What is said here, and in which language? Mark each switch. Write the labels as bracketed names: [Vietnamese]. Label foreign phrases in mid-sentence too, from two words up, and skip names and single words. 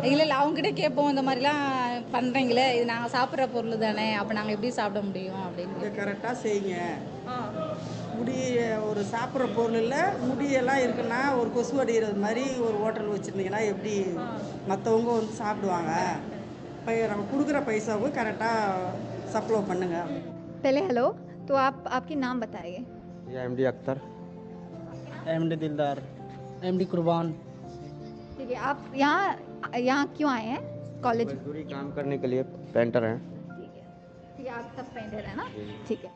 [Tamil] இல்லை அவங்ககிட்ட கேட்போம், இந்த மாதிரிலாம் பண்ணுறீங்களே, இது நாங்கள் சாப்பிட்ற பொருள் தானே, அப்போ நாங்கள் எப்படி சாப்பிட முடியும் அப்படின்னு. கரெக்டாக செய்யுங்க. முடி ஒரு சாப்பிட்ற பொருளில் முடியெல்லாம் இருக்குன்னா ஒரு கொசு அடிக்கிறது மாதிரி ஒரு ஹோட்டல் வச்சுருந்தீங்கன்னா எப்படி மற்றவங்க வந்து சாப்பிடுவாங்க? நம்ம கொடுக்குற பைசாவுக்கு கரெக்டாக सप्लाई பண்ணுங்க. [Hindi] पहले हेलो, तो आपकी नाम बताइए. एमडी अख्तर. एमडी दिलदार. एमडी कुर्बान. ठीक है, आप यहाँ क्यों आए हैं? कॉलेज मजदूरी काम करने के लिए पेंटर हैं. ठीक है, आप सब पेंटर हैं ना? ठीक है.